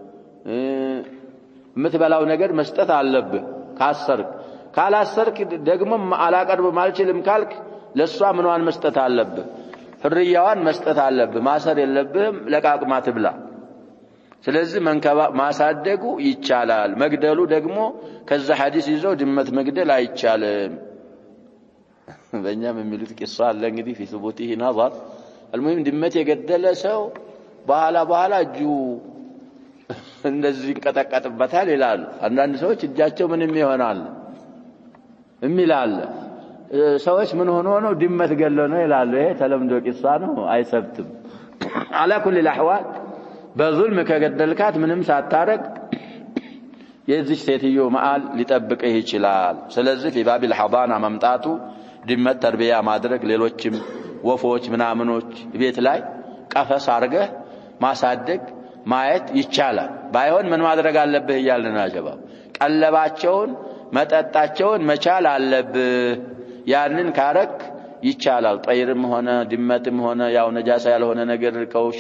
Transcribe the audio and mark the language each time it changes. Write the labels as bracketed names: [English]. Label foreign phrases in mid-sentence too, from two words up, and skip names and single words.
[Amharic] የምትበላው ነገር መስጠት አለብህ ካሰርክ ካላሰርክ ደግሞ አላቀርብ ማልችልም ካልክ ለሷ ምንዋን መስጠት አለብህ ፍርያዋን መስጠት አለብህ ማሰር የለብህም ለቃቅማ ትብላ ስለዚህ መንከባ ማሳደጉ ይቻላል መግደሉ ደግሞ ከዛ ሐዲስ ይዞ ድመት መግደል አይቻልም በእኛም የሚሉት ቂሷ አለ እንግዲህ [Arabic] في ثبوته نظر المهم [Amharic] ድመት የገደለ ሰው በኋላ እጁ እንደዚህ እንቀጠቀጥበታል ይላሉ አንዳንድ ሰዎች እጃቸው ምንም ይሆናል እሚላል ሰዎች ምን ሆኖ ነው ድመት ገለው ነው ይላሉ ይሄ ተለምዶ ቂሷ ነው አይሰብትም [Arabic] على كل الاحوال [Amharic] በዙልም ከገደልካት ምንም ሳታረግ የዚህ ሴትዮ ማል ሊጠብቅህ ይችላል ስለዚህ [Arabic] في باب الحضانة [Amharic] መምጣቱ ድመት ተርቢያ ማድረግ ሌሎችም ወፎች ምናምኖች ቤት ላይ ቀፈስ አርገህ ማሳደግ ማየት ይቻላል ባይሆን ምን ማድረግ አለብህ ይያልና ጀባብ ቀለባቸውን መጠጣቸውን መቻል አለብህ ያንን ካረክ ይቻላል ጠይርም ሆነ ድመትም ሆነ ያው ነጃሳ ያልሆነ ነገር ከውሻ